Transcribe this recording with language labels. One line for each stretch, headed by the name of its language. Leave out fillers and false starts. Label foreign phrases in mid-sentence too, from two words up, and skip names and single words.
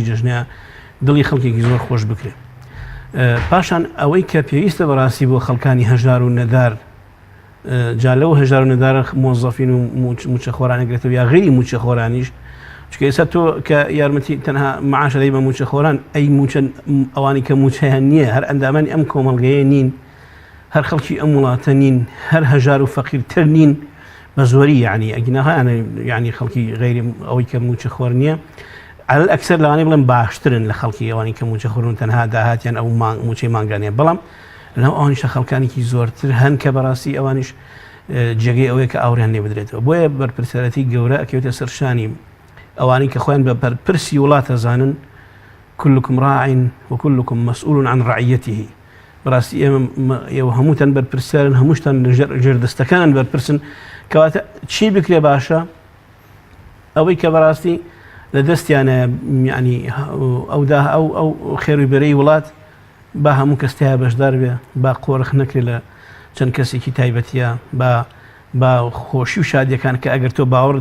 Central Kurdish: جەژنەیە دڵی خەڵکێکی زۆر خۆش بکرێت پاشان ئەوەی کە پێویستە بەڕاستی بۆ خەڵکانی هەژار و نەدار جا لەو هەژار و نەدارە مۆزەفین و موچە خۆرانەگرێتەوە یا غیری موچە خۆرانیش چکە ئێستا تۆ کە یارمەتی تەنها مەعاشە دەی بە موچە خۆران ئەی موچە ئەوانی کە موچەیان نییە هەر ئەندامانی ئەم کۆمەڵگەیە نین هەر خەڵکی ئەم وڵاتە نین هەر هەژار و فەقیرتر نین بە زۆری یعنی ئەگیناهایانە یعنی خەڵکی غیری ئەوەی کە موچە خۆر نییە
Arabic: على الأكثر
Central Kurdish: لەوانەیە بڵێن باشترن لە خەڵکی ئەوانی کە موچە خۆرن تەنها داهاتیان ئەو موچەی مانگانەیە بەڵام لەناو ئەوانیشە خەڵکانێکی زۆرتر هەن کە بەڕاستی ئەوانیش جێگەی ئەوەیە کە ئاوریان لێ بدرێتەوە بۆیە بەرپرسیارەتی گەورە ئەکەوێتە سەرشانی ئەوانەی کە خۆیان بە بەرپرسی وڵات ئەزانن
Arabic: كلكم راع وكلكم مسؤول عن رعيته
Central Kurdish: بەڕاستی ئێوە هەمووتان بەرپرسیارن هەمووشتان ژێردەستەکانن بەرپرسن کەواتە چی بکرێ باشە ئەوەی کە بەڕاستی لە دەستیانە ینی ئەو خێروی بەرەی وڵات با هەموو کەستەیە بەشدار بێ با قۆڕخ نەکرێت لە چەند کەسێکی تایبەتیە با خۆشی و شادیەکان کە ئەگەر تۆ باوەڕت